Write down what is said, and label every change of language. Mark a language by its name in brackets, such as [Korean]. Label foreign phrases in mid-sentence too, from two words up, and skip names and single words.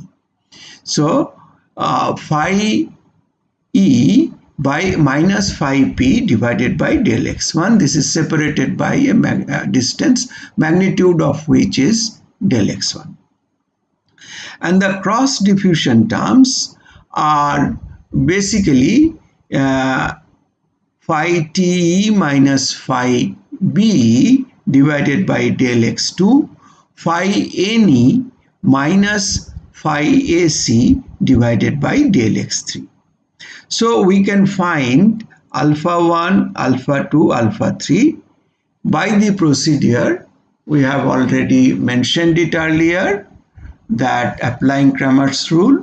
[English] So phi E by minus phi P divided by del x1, this is separated by a distance, magnitude of which is del x1. And the cross diffusion terms are basically phi T minus phi B divided by del x2, phi NE minus phi AC divided by del x3. So we can find alpha 1, alpha 2, alpha 3 by the procedure. We have already mentioned it earlier, that applying Cramer's rule.